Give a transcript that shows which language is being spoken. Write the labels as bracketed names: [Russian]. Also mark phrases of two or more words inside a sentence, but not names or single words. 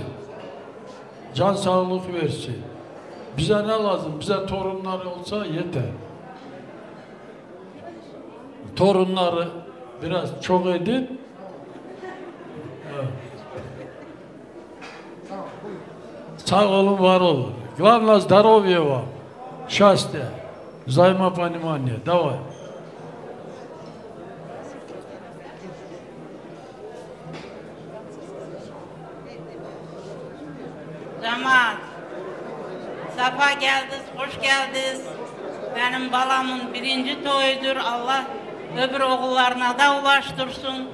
[Turkish] Can sağlık versin. Bize ne lazım? Bize torunlar olsa yeter. Torunları biraz çok edin. Sağ olun, var olun. [Russian] Главное здоровья вам, счастья, взаимопонимания. Давай. [Turkish] Cemaat, safa geldiniz, hoş geldiniz. Benim balamın birinci toyudur. Allah öbür oğullarına da ulaştırsın.